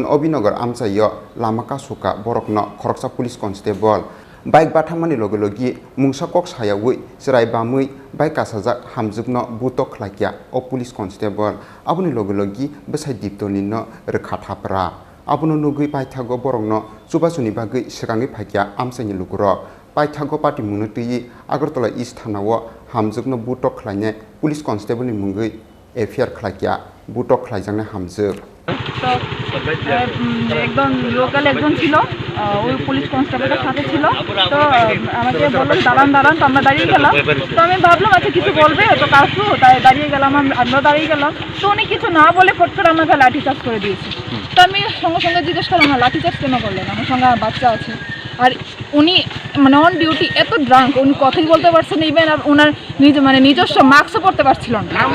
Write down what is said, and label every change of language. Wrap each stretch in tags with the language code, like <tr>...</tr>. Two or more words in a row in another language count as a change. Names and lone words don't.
<trp>अभिनगर आमसाय लामा कासुका बरकनो खरकसा पुलिस कन्स्टेबल बाइक बाथामानि लगे लगी मुंसा कक सायावै जिराय बामै बाइक कासाजाक हामजुगनो बुटक ख्लायग्या अ पुलिस कन्स्टेबल आबुनि लगे लगी बसाय दीप्तनिनो रोखाथाफ्रा आबुनो नुगै पाइथागो बरकनो सुबासुनि बागै सिगाङै फायग्या आमसायनि लुगुरक पाइथागो पार्टी मुंनो तुयि आगरतला इस्ट थानाव हामजुगनो बुटक ख्लायनाय पुलिस कन्स्टेबलनि मुङै एफआईआर ख्लायग्या बुटक ख्लायजांनाय हामजुग</trp> <bn>তো একজন লোকাল একজন ছিল ওই পুলিশ কনস্টেবলের সাথে ছিল তো আমাকে বললো দাঁড়ান দাঁড়ান তো আমরা দাঁড়িয়ে গেলাম তো আমি ভাবলাম আচ্ছা কিছু বলবে তো কাসু তাই দাঁড়িয়ে গেলাম আমরা দাঁড়িয়ে গেলাম তো উনি কিছু না বলে ফট করে আমাকে লাঠিচার্জ করে দিয়েছে তো আমি সঙ্গে সঙ্গে জিজ্ঞেস করলাম লাঠিচার্জ কেন করলেন আমার সঙ্গে আমার বাচ্চা আছে আর উনি মানে</bn> <en>on duty</en> <bn>এত ড্রাঙ্ক উনি কথাই বলতে পারছেন ইভেন আর ওনার নিজস্ব মাস্কও পরতে পারছিল না।</bn>